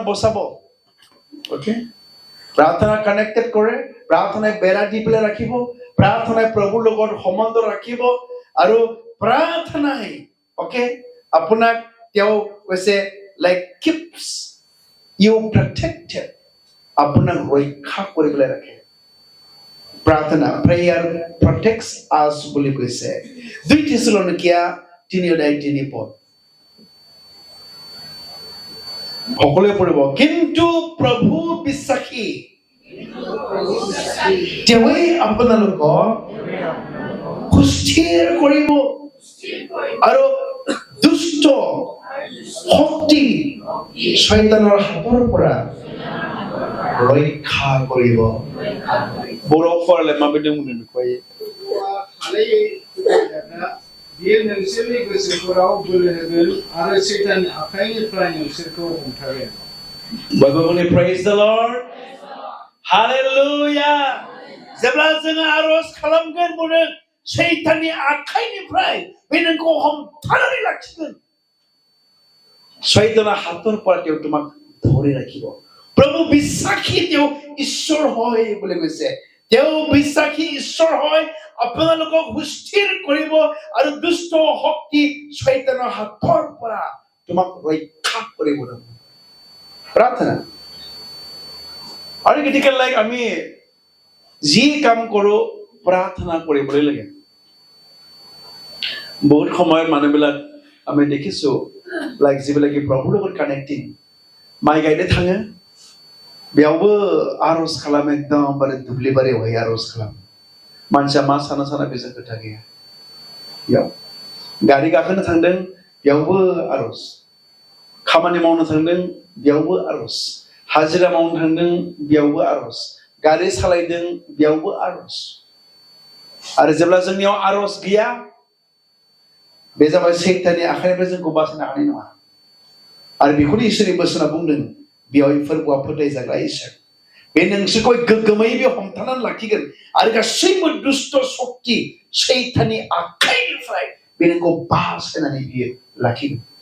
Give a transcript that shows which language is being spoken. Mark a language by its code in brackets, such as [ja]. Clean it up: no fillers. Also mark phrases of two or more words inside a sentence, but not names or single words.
[as] বচাব ওকে প্ৰাৰ্থনা কানেক্টেড কৰে প্ৰাৰ্থনাই বেৰা দি পেলাই ৰাখিব প্ৰাৰ্থনাই প্ৰভুৰ লগত সম্বন্ধ ৰাখিব আৰু প্ৰাৰ্থনাই ওকে আপোনাক তেওঁ কৈছে [en] like keeps you protected [as] আপোনাক ৰক্ষা কৰিবলৈ ৰাখে प्रार्थना [en] prayer protects us [as] বুলি কৈছে 2 থেছালনিকিয়া 3:3 পদ সকলোৱে পঢ়িব কিন্তু প্ৰভু বিশ্বাসী তেওঁই আপোনালোকক সুস্থিৰ কৰিব আৰু দুষ্ট শক্তি শয়তানৰ হাতৰ পৰা ৰক্ষা কৰিব [brx] बर'फोरालाय माबायदि मोनो बेखौहाय बियो नोंसोरनि गोसोफोराव बोलो होगोन आरो सैताननि आखाइनिफ्राय नोंसोरखौ हमथागोन बयबो [en] praise the Lord hallelujah [brx] जेब्ला जों आरज खालामगोन बुङो सैताननि आखाइनिफ्राय बे नोंखौ हमथानानै लाखिगोन सैताना [as] हाতৰ পৰা তেওঁ তোমাক ধৰি ৰাখিব প্ৰভু বিশ্বাসী তেওঁ ঈশ্বৰ হয় বুলি কৈছে তেওঁ বিশ্বাসী ঈশ্বৰ হয় আপোনালোকক সুস্থিৰ কৰিব আৰু দুষ্ট শক্তি শয়তানৰ হাতৰ পৰা তোমাক ৰক্ষা কৰিব প্ৰাৰ্থনা আৰু গতিকে লাইক আমি যি কাম কৰো প্ৰাৰ্থনা কৰিবলৈ লাগে বহুত সময় মানুহবিলাক আমি দেখিছো লাইক যিবিলাকে প্ৰভুৰ লগত [en] connecting my guide [brx] थाङो बेयावबो आरज खालाम एकदमबारे दुब्लि बारियावहाय आरज खालाम मानसिया मा साना बेजों खोथा गैया बेयाव गारि गाखोनो थांदों बेयावबो आरज खामानि मावनो थांदों बेयावबो आरज हाजिरा मावनो थांदों बेयावबो आरज गारि सालायदों बेयावबो आरज आरो जेब्ला जोंनियाव आरज गैया बे जाबाय सैताननि आखाइनिफ्राय जोंखौ बासायनो हानाय नङा आरो बेखौनो इसोरनि बोसोना बुंदों बेयाव फोरबोआ फोथायजाग्रा इसोर बे नोंसोरखौ गोग्गोमै बे हमथानानै लाखिगोन आरो गासैबो दुष्ट शक्ति सैताननि आखाइनिफ्राय बे नोंखौ बासायनानै बियो लाखिगोन